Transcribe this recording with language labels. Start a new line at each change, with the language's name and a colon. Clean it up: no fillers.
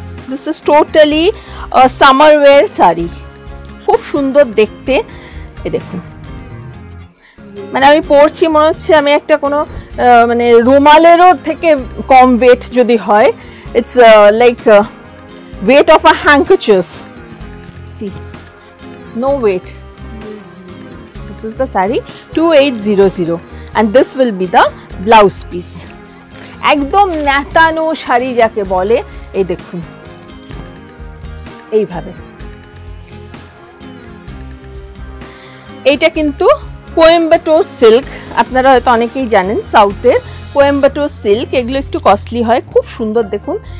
English: this is totally summer wear sari,
Bangla: খুব সুন্দর দেখতে। এ দেখুন, মানে আমি পরছি মনে হচ্ছে আমি একটা কোনো মানে রুমালেরও থেকে কম ওয়েট যদি হয়,
English: It's like weight of a handkerchief. See, no weight. This is the saree 2800 and this will be the blouse piece.
Bangla: একদম ন্যাতানো শাড়ি যাকে বলে, এই দেখুন এইভাবে। এইটা কিন্তু কোয়েম্বাটোর সিল্ক, আপনারা হয়তো অনেকেই জানেন সাউথের কোয়েম্বাটোর সিল্ক, এগুলো একটু কস্টলি হয়, খুব সুন্দর দেখুন।